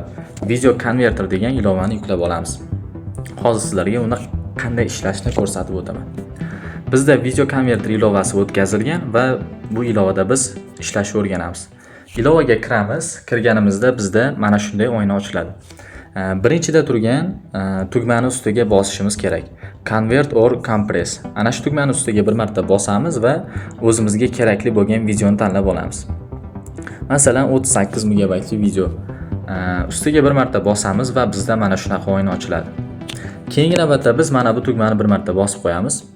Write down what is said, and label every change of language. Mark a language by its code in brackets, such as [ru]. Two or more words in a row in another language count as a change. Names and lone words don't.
[uz] Video Converter degan ilovani yuklab olamiz. Hozir sizlarga uni qanday ishlashini ko'rsatib o'taman. Bizda Video Converter ilovasi o'tkazilgan va bu ilovada biz ishlashni o'rganamiz. Ilovaga kiramiz. Kirganimizda bizda mana shunday oyna ochiladi. Birinchida turgan tugmani ustiga bosishimiz kerak. Convert or Compress. Ana shu tugmani ustiga bir marta bosamiz va o'zimizga kerakli bo'lgan videoni tanlab olamiz. Masalan, 38 megabaytli video. Ustiga bir marta bosamiz va bizda mana shunaqa oyna ochiladi. Keyingi navbatda biz mana bu tugmani bir marta bosib qo'yamiz.